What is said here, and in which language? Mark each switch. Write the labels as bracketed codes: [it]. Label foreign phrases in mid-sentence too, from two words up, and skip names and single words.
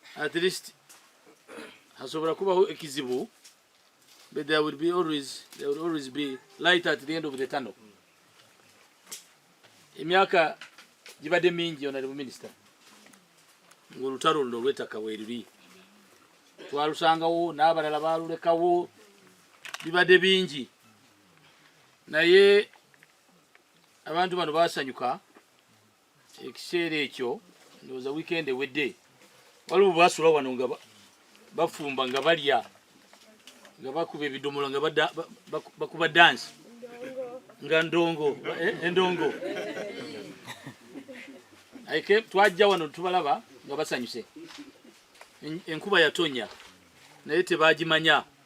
[en] at least [nyn] hasobora kubaho ekizibu, [en] but there will always be light at the end of the tunnel. [lg] Emyaka gibadde mingi [en] honorable minister [lg] ng'olutalo luno olw'ettaka weeriri twalusangawo n'abalala baalulekawo bibadde bingi naye abantu bano baasanyuka ekiseera ekyo ndowooza weekend ewedde waliwo baasula wano nga bafumba nga balya nga bakuba ebidomola nga bakuba dansi nga ndongo endongo twajja wano tubalaba nga basanyuse enkuba yatonya naye tebagimanya